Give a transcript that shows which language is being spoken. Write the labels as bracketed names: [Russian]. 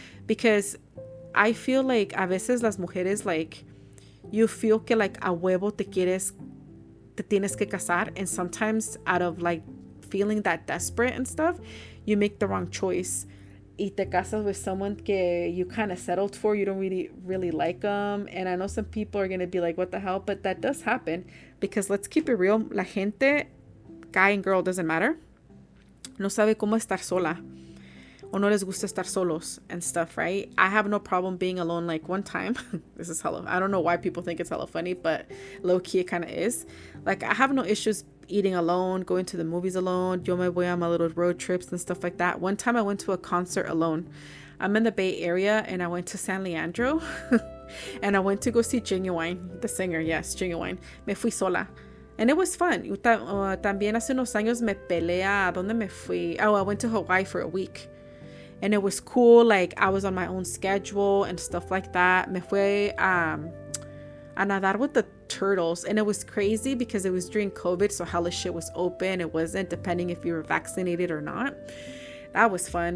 [English] Because I feel like [Spanish] a veces las mujeres, [English] like, you feel [Spanish] que like a huevo te tienes que casar. [English] And sometimes out of like feeling that desperate and stuff, you make the wrong choice. [Spanish] Y te casas [English] with someone que you kind of settled for. You don't really like them. And I know some people are going to be like, what the hell? But that does happen. Because let's keep it real. [Spanish] La gente, [English] guy and girl, doesn't matter, [Spanish] no sabe cómo estar sola. O no les gusta estar solos [English] and stuff, right? I have no problem being alone. Like one time, this is hella, I don't know why people think it's hella funny, but low key it kind of is. Like, I have no issues eating alone, going to the movies alone. [Spanish] Yo me voy [English] on my little road trips and stuff like that. One time I went to a concert alone. I'm in the Bay Area and I went to San Leandro and I went to go see Genuine, the singer. Yes, Genuine. [Spanish] Me fui sola. [English] And it was fun. [Spanish] También hace unos años me peleé. ¿Dónde me fui? [English] Oh, I went to Hawaii for a week. And it was cool. Like, I was on my own schedule and stuff like that. [Spanish] Me fui a nadar [English] with the turtles. And it was crazy because it was during COVID. So hella shit was open. It wasn't, depending if you were vaccinated or not. That was fun.